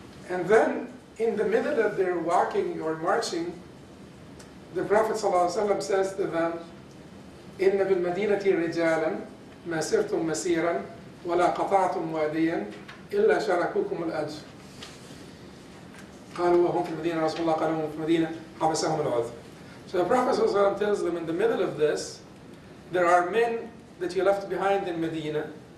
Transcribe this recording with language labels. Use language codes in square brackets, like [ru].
[en] And then, in the middle of their walking or marching, the Prophet ﷺ says to them, [ar] إِنَّ بِالْمَدِينَةِ رِجَالًا مَا سِرْتُمْ مَسِيرًا وَلَا قَطَعْتُمْ وَادِيًا إِلَّا شَارَكُوكُمُ الْأَجْرَ. قالوا وهم في المدينة رسول الله قالوا وهم في المدينة حبسهم العذر. [en] So the Prophet ﷺ tells them, in the middle of this, there are men that you left behind in Medina.